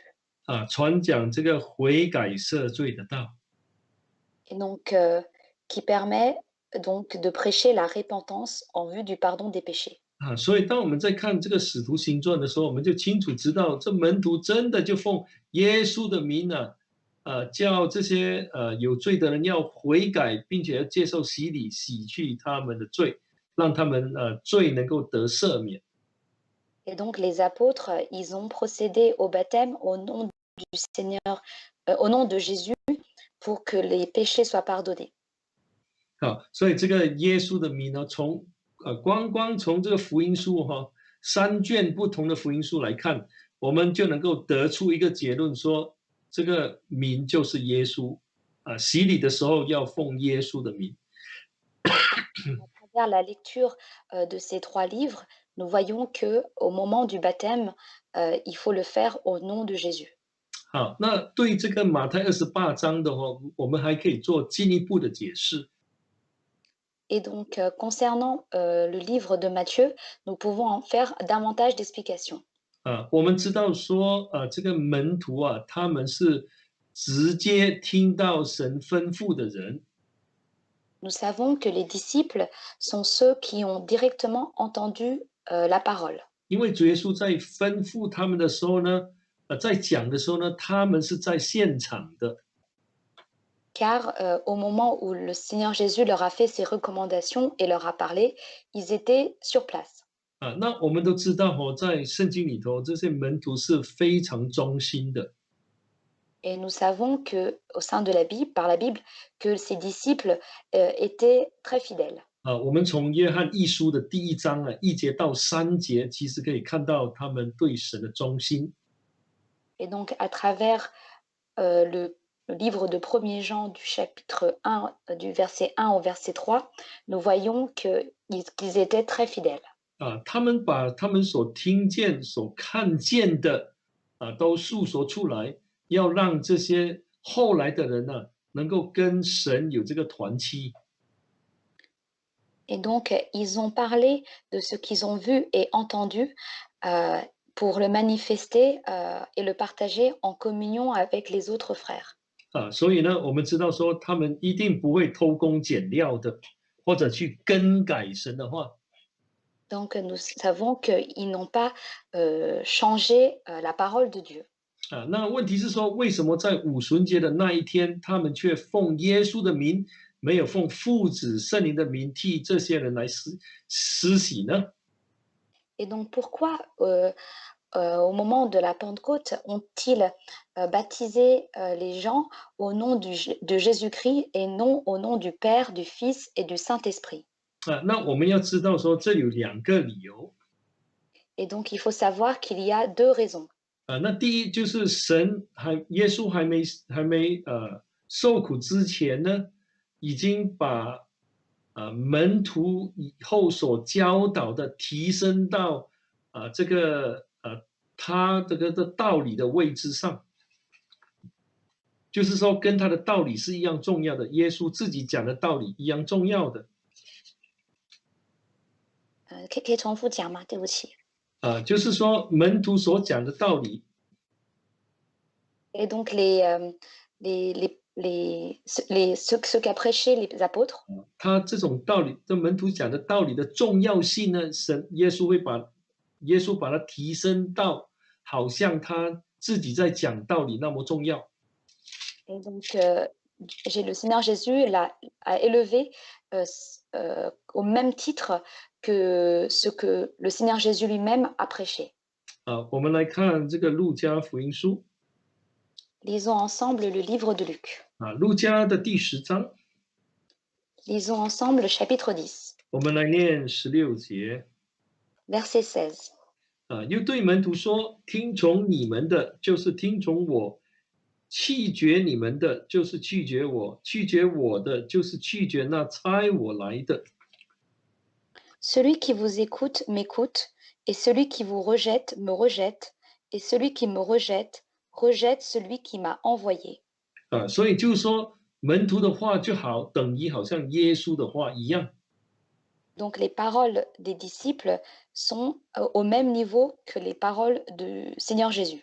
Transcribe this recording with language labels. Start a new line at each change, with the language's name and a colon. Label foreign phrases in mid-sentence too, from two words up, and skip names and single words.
Chinese: 传讲这个悔改赦罪的道。
French: Et donc qui permet donc de prêcher la repentance en vue du pardon des péchés.
Chinese: 所以当我们在看这个使徒行传的时候，我们就清楚知道，这门徒真的就奉耶稣的名叫这些有罪的人要悔改，并且要接受洗礼，洗去他们的罪，让他们罪能够得赦免。
French: Et donc les apôtres, ils ont procédé au baptême au nom du Seigneur, au nom de Jésus, pour que les péchés soient pardonnés.
Chinese: 好，所以这个耶稣的名呢，光从这个福音书3卷不同的福音书来看， 我们就能够得出一个结论说，这个名就是耶稣洗礼的时候要奉耶稣的名。
French: À travers la lecture de ces trois livres, nous voyons que au moment du baptême, il faut le faire au nom de Jésus.
Chinese: 好，那对这个马太28章的话，我们还可以做进一步的解释。
French: Et donc, concernant le livre de Matthieu, nous pouvons en faire davantage d'explications.
Chinese: 我们知道说，这个门徒他们是直接听到神吩咐的人，
French: Nous savons que les disciples sont ceux qui ont directement entendu la parole.
Chinese: 因为主耶稣在吩咐他们的时候呢，在讲的时候呢，他们是在现场的。
French: Car au moment où le Seigneur Jésus leur a fait ses recommandations et leur a parlé, ils étaient sur place.
Chinese: 那我们都知道在圣经里头，这些门徒是非常忠心的。
French: Et nous savons que, au sein de la Bible, par la Bible, que ces disciples étaient très fidèles.
Chinese: 我们从约翰一书的第1章1节到3节，其实可以看到他们对神的忠心。
French: Et donc, à travers le livre de 1er Jean du chapitre 1, du verset 1 au verset 3, nous voyons qu'ils étaient très fidèles.
Chinese: 他们把他们所听见、所看见的都诉说出来，要让这些后来的人呢，能够跟神有这个团契。
French: Et donc, ils ont parlé de ce qu'ils ont vu et entendu pour le manifester et le partager en communion avec les autres frères.
Chinese: 所以呢，我们知道说他们一定不会偷工减料的，或者去更改神的话。
French: Donc, nous savons qu'ils n'ont pas changé la parole de Dieu.
Chinese: 那问题是说，为什么在五旬节的那一天，他们却奉耶稣的名，没有奉父子圣灵的名替这些人来施洗呢？
French: Et donc, pourquoi au moment de la Pentecôte ont-ils baptisé les gens au nom de Jésus-Christ et non au nom du Père, du Fils et du Saint-Esprit?
Chinese: 那我们要知道说，这有2个理由。
French: Et donc, il faut savoir qu'il y a 2 raisons.
Chinese: 那第一就是耶稣还没受苦之前呢，已经把门徒以后所教导的提升到这个他这个的道理的位置上，就是说跟他的道理是一样重要的，耶稣自己讲的道理一样重要的。可以重复讲吗？对不起。就是说门徒所讲的道理。
French: Et donc ce qu'a prêché les apôtres.
Chinese: 他这种道理，这门徒讲的道理的重要性呢，耶稣把它提升到好像他自己在讲道理那么重要。
French: Et donc le Seigneur Jésus a élevé au même titre que ce que le Seigneur Jésus lui-même a prêché.
Chinese: 我们来看这个路加福音书。
French: Lisons ensemble le livre de Luc.
Chinese: 路加的第10章。
French: Lisons ensemble le chapitre 10.
Chinese: 我们来念16节。
French: Verset 16.
Chinese: 又对门徒说：“听从你们的，就是听从我；弃绝你们的，就是拒绝我；拒绝我的，就是拒绝那差我来的。”
French: Celui qui vous écoute m'écoute, et celui qui vous rejette me rejette, et celui qui me rejette rejette celui qui m'a envoyé.
Chinese: 所以就是说，门徒的话就等于好像耶稣的话一样。
French: Donc les paroles des disciples sont au même niveau que les paroles du Seigneur Jésus.